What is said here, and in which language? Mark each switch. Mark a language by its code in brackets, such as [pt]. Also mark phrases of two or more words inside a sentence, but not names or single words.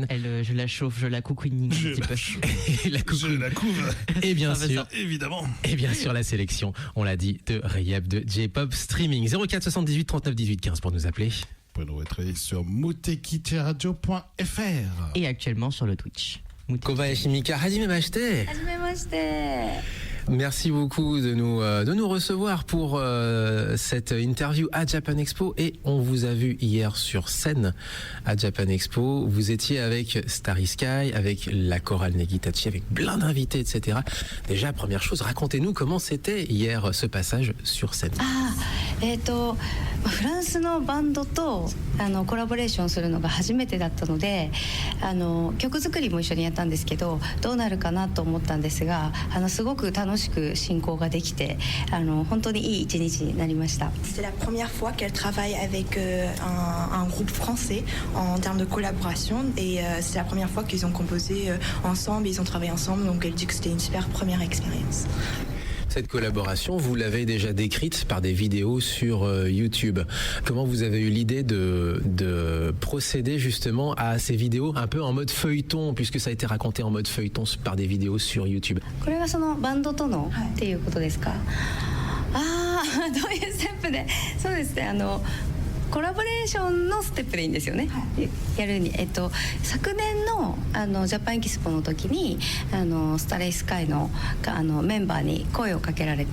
[fr] Je la chauffe, je la coucouine un petit peu. Et la coucou. Je la couve. Et bien Ça va, sûr, Évidemment. et bien sûr la sélection, on l'a dit, de Rayep de J-Pop Streaming. 04 78 39 18 15 pour nous appeler. Vous pouvez nous retrouver sur mutekiradio.fr. Et actuellement sur le Twitch. [ja] Kobayashi Mika, はじめまして. [fr] Merci beaucoup de nous recevoir pour cette interview à Japan Expo, et on vous a vu hier sur scène à Japan Expo. Vous étiez avec Starry Sky, avec la chorale Negitachi, avec plein d'invités, etc. Déjà, première chose, racontez-nous comment c'était hier ce passage sur scène. [ja] フランスのバンドとコラボレーションするのが初めてだったので曲作りも一緒にやったんですけどどうなるかなと思ったんですがすごく楽しく進行ができて本当にいい一日になりました。 [fr] C'est la première fois qu'elle travaille avec un groupe français en termes de collaboration et c'est la première fois qu'ils ont composé ensemble, ils ont travaillé ensemble, donc elle dit que c'était une super première expérience. Cette collaboration, vous l'avez déjà décrite par des vidéos sur YouTube. Comment vous avez eu l'idée de procéder justement à ces vidéos un peu en mode feuilleton, puisque ça a été raconté en mode feuilleton par des vidéos sur YouTube? [ja] これはそのバンドとのっていうことですか？ああ、どういうステップで？そうですね。コラボレーションのステップでいいんですよね、やるに、昨年のジャパンエキスポの時にスタレイスカイのメンバーに声をかけられ